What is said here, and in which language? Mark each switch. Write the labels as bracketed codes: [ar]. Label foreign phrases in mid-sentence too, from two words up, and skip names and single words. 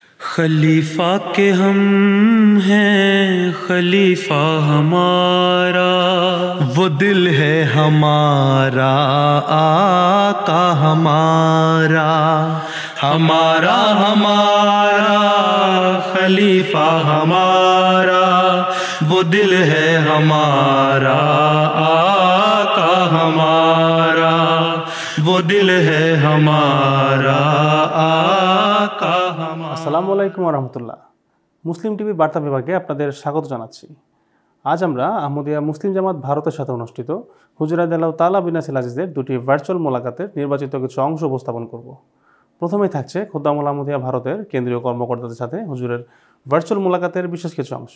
[ur] خلیفہ کے ہم ہیں خلیفہ ہمارا، وہ دل ہے ہمارا آقا ہمارا، ہمارا ہمارا خلیفہ ہمارا، وہ دل ہے ہمارا آقا ہمارا، وہ دل ہے ہمارا آقا ہمارا۔ [ar] السلام عليكم رحمة الله. [bn] মুসলিম টিভি বার্তা বিভাগে আপনাদের স্বাগত জানাচ্ছি। আজ আমরা আহমদিয়া মুসলিম জামাত ভারতের সাথে অনুষ্ঠিত হুজুর [ar] رضي الله تعالى [bn] বিন নাসির আজিজের দুটি ভার্চুয়াল মোলাকাতের নির্বাচিত কিছু অংশ উপস্থাপন করব। প্রথমেই থাকছে খুদ্দামুল আহমদিয়া ভারতের কেন্দ্রীয় কর্মকর্তাদের সাথে হুজুরের ভার্চুয়াল মোলাকাতের বিশেষ কিছু অংশ।